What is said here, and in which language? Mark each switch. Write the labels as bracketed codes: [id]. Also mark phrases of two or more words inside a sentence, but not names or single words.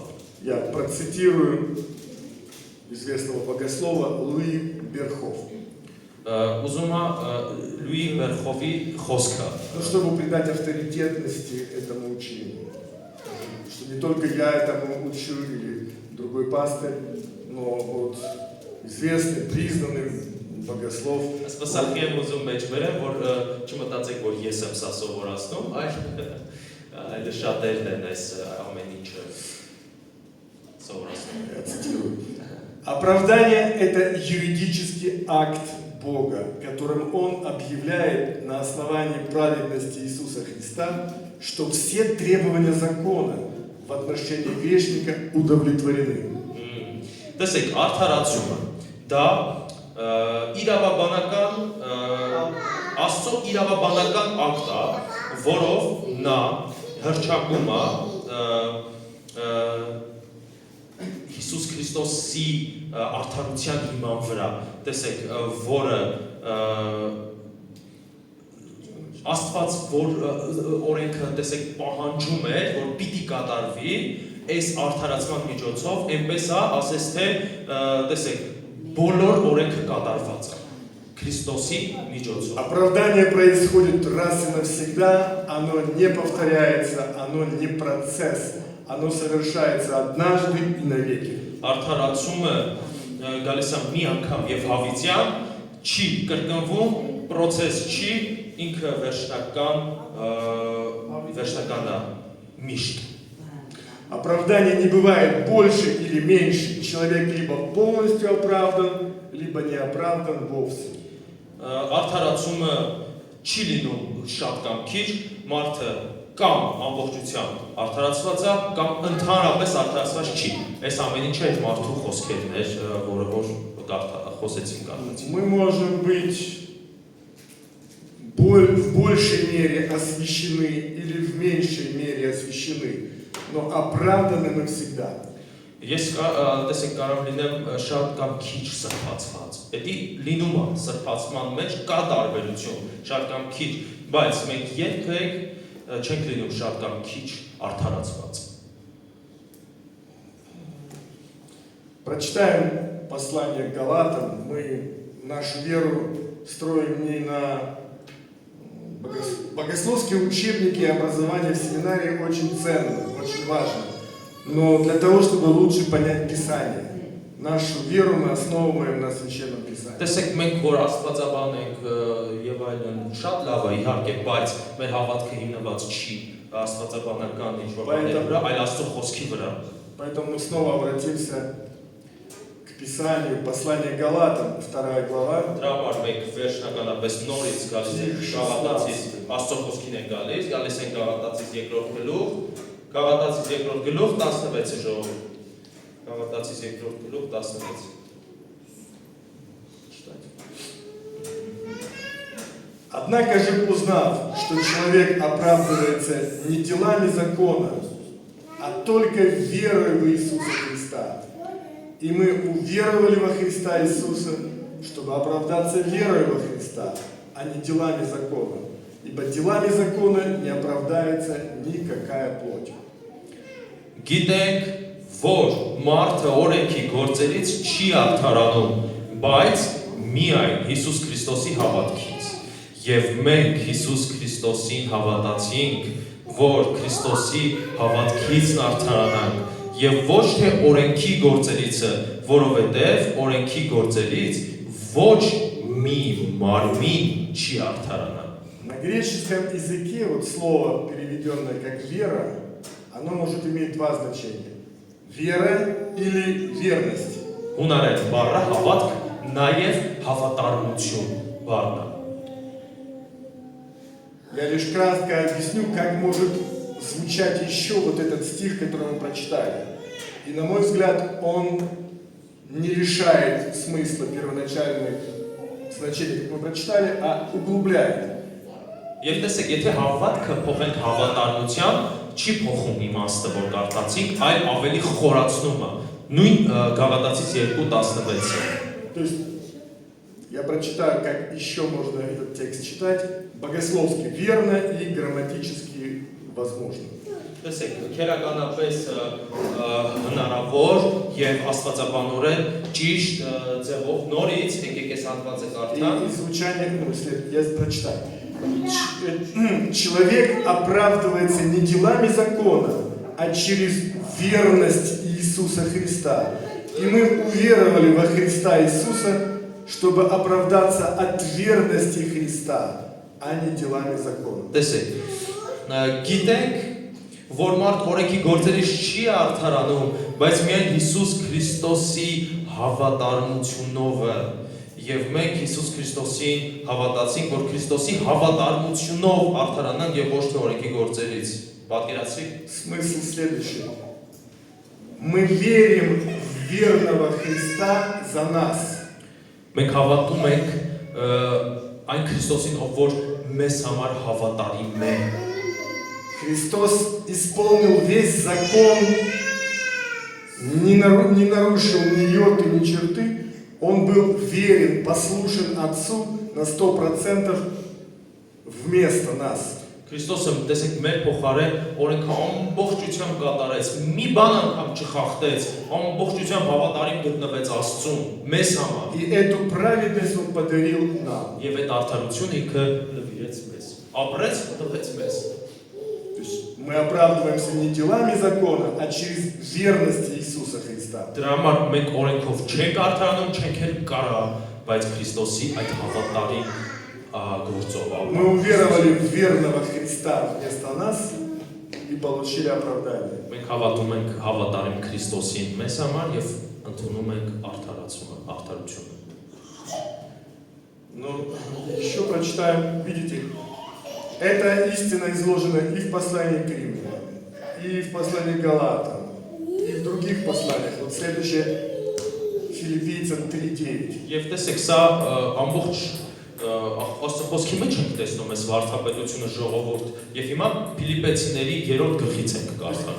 [ru] Я процитирую известного богослова Луи Берхоф. [hy] Ուզում եմ Լուի Բերխովի խոսքը, [ru] Чтобы придать авторитетности этому учению. Что не только я этому учу или другой пастырь, но вот известный, признанный богослов. [hy] Ասպասախի եմ ուզում մեջ վերեմ, որ չմտածեք, որ ես եմ սա սովորացնում, այլ շատերն են այս ամեն ինչը սովորացնում։ [ru] Я цитирую. Оправдание – это юридический акт Бога, которым Он объявляет на основании праведности Иисуса Христа, что все требования закона в отношении грешника удовлетворены. [hy] Տեսեք, արդարացումը դա իրավաբանական Աստծո իրավաբանական ակտ է, որով նա հռչակում է Հիսուս Քրիստոսի արդարության հիման վրա, տեսեք, որը Աստված որ օրենքը տեսեք պահանջում է, որ պիտի կատարվի, այս արդարացման միջոցով, այնպես է, ասես թե, տեսեք, բոլոր օրենքը կատարված է Քրիստոսի միջոցով։ [ru] Оправдание происходит раз и навсегда, оно не повторяется, оно не процесс, оно совершается однажды и навеки. [hy] Արդարացումը գալիս է մի անգամ եւ հավիտյան, չի կրկնվում, process չի, ինքը վերջնական է միշտ։ [ru] Оправдание не бывает больше или меньше. Человек либо полностью оправдан, либо не оправдан вовсе. [hy] Արդարացումը չի լինում շատ կամ քիչ, մարդը կամ ամբողջությամբ արդարացված է, կամ ընդհանրապես արդարացված չի։ Այս ամեն ինչը այդ մարդու խոսքերն էր, որը որ խոսեցին կարծեցին։ [ru] Мы можем быть в большей мере освящены или в меньшей мере освящены, но оправданы мы всегда. [hy] Ես տեսեք կարող լինեմ շատ կամ քիչ սրբացված։ Դա լինում է սրբացման մեջ կա տարբերություն, շատ կամ քիչ, բայց մենք երբեք չենք լինում շատ կամ քիչ արդարացված։ [ru] Прочитаем послание к Галатам. Мы нашу веру строим не на богословские учебники, образование в семинарии очень ценно, очень важно. Но для того, чтобы лучше понять Писание, нашу веру мы основываем на Священном Писании. [hy] Տեսեք մենք որ աստվածաբան ենք եւ այլն շատ լավ է իհարկե, բայց մեր հավատքը հիմնված չի աստվածաբանական ինչ-որ բաների վրա, այլ Աստծո խոսքի վրա։ [ru] Поэтому мы снова обратимся к Писанию, послание к Галатам, 2 глава. [hy] Դրա համար մենք վերջնականապես նորից գալիս ենք Գաղատացից Աստծո խոսքին ենք գալիս ենք Գաղատացից 2-րդ գլուխ, Գաղատացից 2-րդ գլուխ 16-ը ժողովուրդ։ Գաղատացից 2-րդ գլուխ 16։ [ru] Однако же, узнав, что человек оправдывается не делами закона, а только верой в Иисуса Христа, и мы уверовали во Христа Иисуса, чтобы оправдаться верой во Христа, а не делами закона. Ибо делами закона не оправдается никакая плоть. [hy] Գիտենք, որ մարդը օրենքի գործերից չի արդարանում, բայց միայն Հիսուս Քրիստոսի հավատքից։ Եվ մենք Հիսուս Քրիստոսին հավատացինք, որ Քրիստոսի հավատքից արդարանանք, եւ ոչ թե օրենքի գործերիցը, որովհետեւ օրենքի գործերից ոչ մի մարմին չի արդարանա։ [ru] На греческом языке вот слово, переведенное как вера, оно может иметь два значения. Вера или верность. [hy] Հունարեն բառը հավատք, նաև հավատարմություն բառն է։ [ru] Я лишь кратко объясню, как может звучать еще вот этот стих, который мы прочитали. И на мой взгляд, он не лишает смысла первоначальных значений, как мы прочитали, а углубляет. [hy] Եվ տեսեք, եթե հավատքը փոխենք հավատարմության, չի փոխում իմաստը, որ կարդացինք, այլ ավելի խորացնում է։ Նույն Գաղատացից 2:16-ը։ [ru] То есть я прочитаю, как еще можно этот текст читать, богословски верно и грамматически возможно. [hy] Տեսեք, քերականապես հնարավոր եւ աստվածաբանորեն ճիշտ ձևով նորից եկեք այս հատվածը կարդալ։ [ru] И звучание, ну, если я прочитаю. Человек оправдывается не делами закона, а через верность Иисуса Христа. И мы уверовали во Христа Иисуса, чтобы оправдаться от верности Христа, а не делами закона. [hy] Տեսեք, գիտենք, որ մարդ օրենքի գործերից չի արդարանում, բայց միայն Հիսուս Քրիստոսի հավատարմությունով է։ Եվ մենք Հիսուս Քրիստոսին հավատացինք, որ Քրիստոսի հավատարմությունով արդարանանք եւ ոչ թե օրենքի գործերից։ Պատկերացրեք։ [ru] Смысл следующий. Мы верим в верного Христа за нас. [hy] Մենք հավատում ենք այն Քրիստոսին, ով որ մեզ համար հավատարիմ է։ [ru] Христос исполнил весь закон, не нарушил ни йоты, ни черты. Он был верен, послушен Отцу на 100% вместо нас. [hy] Քրիստոսը տեսեք մեր փոխարեն օրենքը ամբողջությամբ կատարեց, մի բան անգամ չխախտեց, ամբողջությամբ հավատարիմ գտնվեց Աստծուն, մեզ համար։ [ru] И эту праведность Он подарил нам. [hy] Եվ այդ արդարությունը ինքը նվիրեց մեզ, ապրեց, տվեց մեզ։ [ru] То есть мы оправдываемся не делами закона, а через верность Иисуса Христа. [hy] Դրա համար մենք օրենքով չենք արդարանում, չենք էլ կարող, բայց Քրիստոսի այդ հավատարիմ գործով։ [ru] Мы уверовали в верного Христа вместо нас и получили оправдание. [hy] Մենք հավատում ենք հավատարիմ Քրիստոսին մեզ համար եւ ընդունում ենք արդարությունը։ [ru] Ну, еще прочитаем, видите, эта истина изложена и в послании к Римлянам, и в послании к Галатам, и в других посланиях. Вот следующее, Филиппийцам 3:9. [hy] Եվ տեսեք, սա ամբողջ խոսքի մեջ ենք տեսնում այս վարդապետությունը ժողովուրդ եւ հիմա Փիլիպեցիների 3-րդ գլխից ենք կարդալու։